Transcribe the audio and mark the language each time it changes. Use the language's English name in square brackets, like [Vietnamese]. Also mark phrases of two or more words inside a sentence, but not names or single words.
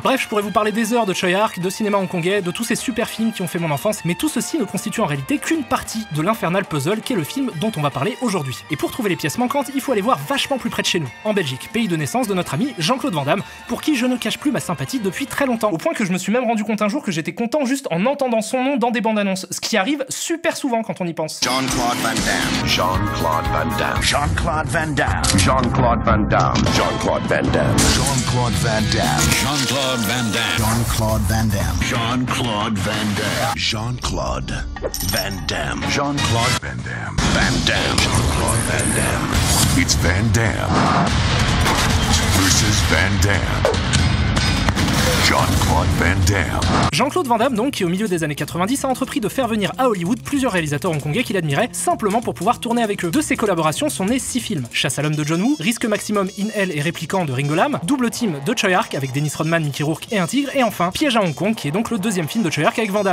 [French] Bref, je pourrais vous parler des heures de Tsui Hark, de cinéma hongkongais, de tous ces super films qui ont fait mon enfance, mais tout ceci ne constitue en réalité qu'une partie de l'infernal puzzle qu'est le film dont on va parler aujourd'hui. Et pour trouver les pièces manquantes, il faut aller voir vachement plus près de chez nous, en Belgique, pays de naissance de notre ami Jean-Claude Van Damme, pour qui je ne cache plus ma sympathie depuis très longtemps, au point que je me suis même rendu compte un jour que j'étais content juste en entendant son nom dans des bandes annonces, ce qui arrive super souvent quand on y pense. Jean-Claude Van Damme. Jean-Claude Van Damme. Jean-Claude Van Damme. Jean-Claude Van Damme. Jean-Claude Van Damme. Jean-Claude Van Damme. Jean-Claude Van Damme. Jean-Claude Van Damme. Jean-Claude Van Damme. Jean-Claude Van Damme. Jean-Claude Van Damme. Van Damme. Jean-Claude Van Damme. [English] It's Van Damme versus Van Damme. [French] Jean-Claude Van Damme. Jean-Claude Van Damme, donc, qui au milieu des années 90 a entrepris de faire venir à Hollywood plusieurs réalisateurs hongkongais qu'il admirait, simplement pour pouvoir tourner avec eux. De ces collaborations sont nés 6 films: Chasse à l'homme de John Woo, Risque maximum in Hell et Répliquant de Ringo Lam, Double Team de Tsui Hark avec Dennis Rodman, Mickey Rourke et un tigre, et enfin Piège à Hong Kong, qui est donc le deuxième film de Tsui Hark avec Van Damme.